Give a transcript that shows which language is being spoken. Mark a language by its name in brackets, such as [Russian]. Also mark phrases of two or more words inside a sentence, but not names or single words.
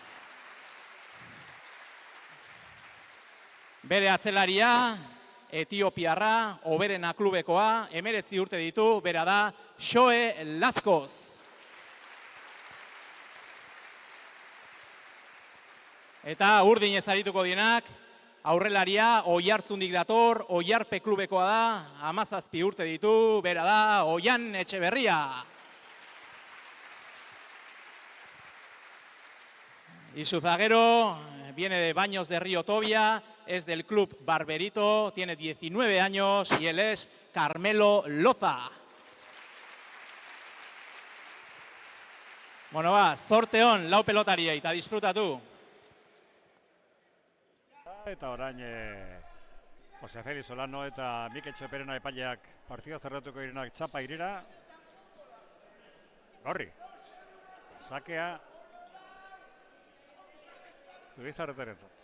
[Basque] Bere atzelaria, Etiopiarra, Oberena klubekoa, 19 urte ditu, bera da, Xoe Laskoz. Eta urdin ez arituko dienak, aurrelaria, Oiartzundik dator, Oiarpe klubekoa da, 17 urte ditu, bera da, Oian Etxeberria. [Spanish] Y su zaguero viene de Baños de Río Tobia, es del club Barberito, tiene 19 años y él es Carmelo Loza. Bueno, va, [Basque] zorteon, lau pelotariei, eta disfrutatu. Eta orain Jose Felix Solano eta Mikel Txoperena epaileak partida zerratuko direnak txapa irira. Gorri, sakea Zubizarretaren zot.